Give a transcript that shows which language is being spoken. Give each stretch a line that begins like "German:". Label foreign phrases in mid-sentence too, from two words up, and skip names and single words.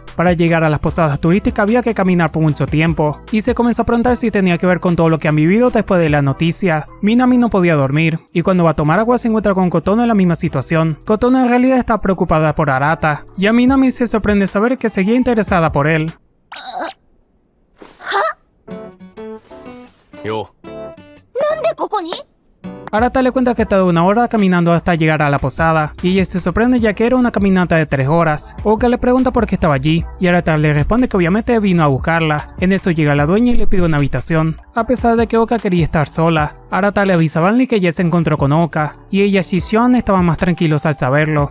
Spanish: Para llegar a las posadas turísticas había que caminar por mucho tiempo, y se comenzó a preguntar si tenía que ver con todo lo que han vivido después de la noticia. Minami no podía dormir, y cuando va a tomar agua se encuentra con Kotono en la misma situación. Kotono en realidad está preocupada por Arata, y a Minami se sorprende saber que seguía interesada por él. Yo.
Japanese: なんでここに？
Spanish: Arata le cuenta que está de 1 hora caminando hasta llegar a la posada, y ella se sorprende ya que era una caminata de 3 horas. Oka le pregunta por qué estaba allí, y Arata le responde que obviamente vino a buscarla. En eso llega la dueña y le pide una habitación, a pesar de que Oka quería estar sola. Arata le avisa a Banli que ya se encontró con Oka, y ella y Shion estaban más tranquilos al saberlo.